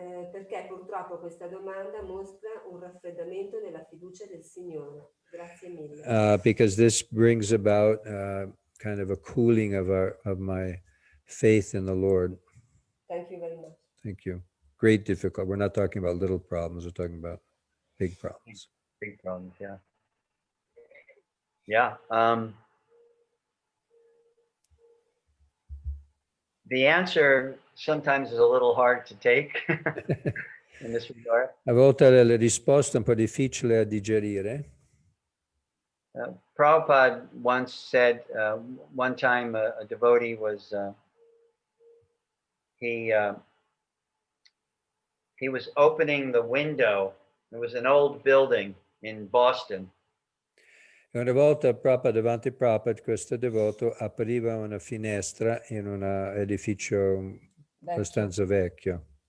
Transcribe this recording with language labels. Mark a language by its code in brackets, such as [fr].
[it] Perché purtroppo questa domanda mostra un raffreddamento della fiducia del Signore. Grazie mille. [en] Because this brings about kind of a cooling of my faith in the Lord. Thank you very much. Thank you. Great difficult. We're not talking about little problems. We're talking about big problems. Big problems, yeah. Yeah. The answer sometimes is a little hard to take in this regard. [it] A volte la risposta è un po' difficile a digerire. [en] Prabhupada once said, one time a devotee was, he was opening the window. It was an old building in Boston. [it] E una volta proprio davanti a Prabhupada, questo devoto apriva una finestra in un edificio abbastanza vecchio.